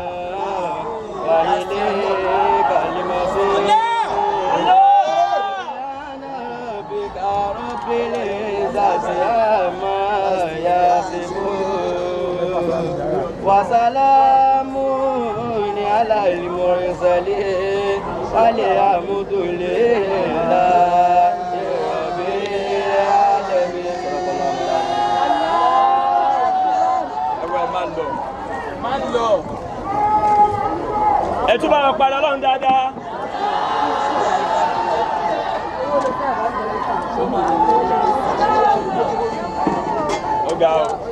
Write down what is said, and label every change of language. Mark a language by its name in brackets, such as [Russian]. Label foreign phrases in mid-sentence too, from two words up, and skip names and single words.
[Arabic] وإليك المصير ربك رب العزة عما يصفون وسلام على المرسلين والحمد لله [Yoruba] ẹ tún bá wọn padà lọ́run dáadáa. Ó ga o.